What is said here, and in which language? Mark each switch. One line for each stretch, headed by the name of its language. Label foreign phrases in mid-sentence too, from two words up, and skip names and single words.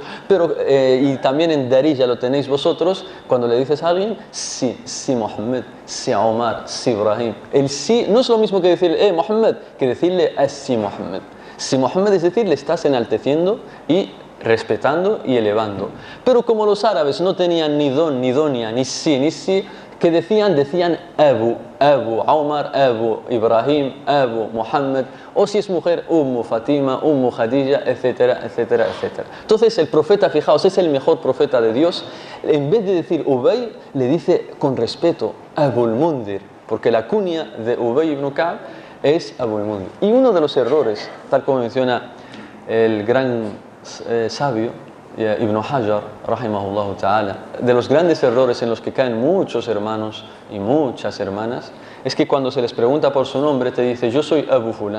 Spanish: Pero, y también en Darija lo tenéis vosotros, cuando le dices a alguien, sí Mohammed, sí Omar, sí Ibrahim. El sí no es lo mismo que decirle Mohammed que decirle sí Mohammed. Si Mohammed es decir, le estás enalteciendo y respetando y elevando. Pero como los árabes no tenían ni don, ni donia, ni si, ¿qué decían? Decían Abu, Abu Omar, Abu Ibrahim, Abu Muhammad, o si es mujer, Fatima, Khadija, etcétera, etcétera, etcétera. Entonces el profeta, fijaos, es el mejor profeta de Dios. En vez de decir Ubay, le dice con respeto Abu al-Mundir, porque la cuña de Ubay ibn Ka'b es Abu al-Mundir. Y uno de los errores, tal como menciona el gran sabio Ibn Hajar,
Arabic: رحمه الله تعالى,
Spanish: de los grandes errores en los que caen muchos hermanos y muchas hermanas, es que cuando se les pregunta por su nombre te dice yo soy Abu Fulan.